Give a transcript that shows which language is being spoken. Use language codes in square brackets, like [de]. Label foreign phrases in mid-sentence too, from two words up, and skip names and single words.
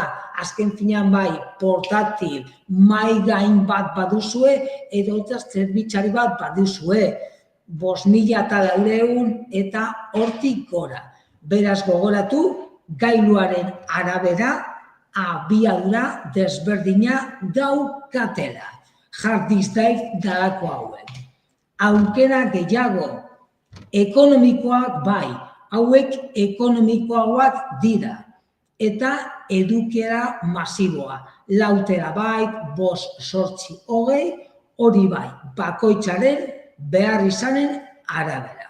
[eu] Azken finean bai portatil, mai gain bat baduzue, edo eta zerbitzari bat baduzue. 5.400 eta hortik gora. Beraz gogoratu, gailuaren arabera, abiadura desberdina daukatela. [en] Hard disk drive [eu] dalako hauek. Aukera gehiago, ekonomikoak bai, hauek ekonomikoagoak dira. Eta edukiera masiboa. 4 terabyte, 5, 8, 20, hori bai, bakoitzaren behar izanen arabera.